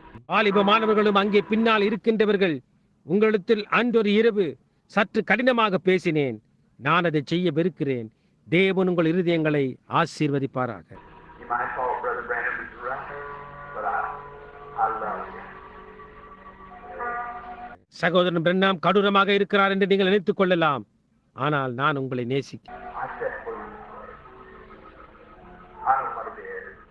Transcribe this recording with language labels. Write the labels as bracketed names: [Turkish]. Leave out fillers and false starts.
[Tamil] வாலிப மாணவர்களும் அங்கே பின்னால் இருக்கின்றவர்கள், உங்களிடத்தில் அன்றொரு இரவு சற்று கடினமாக பேசினேன். நான் அதை செய்ய வெறுக்கிறேன். தேவன் உங்கள் இருதயங்களை ஆசீர்வதிப்பாராக. [English] You might thought Brother Brandon was right, but I love you. [Tamil] சகோதரன் பிரண்ணாம் கடூரமாக இருக்கிறார் என்று நீங்கள் நினைத்துக் கொள்ளலாம், ஆனால் நான் உங்களை நேசிக்கிறேன். [English] I said for you. I know what it is.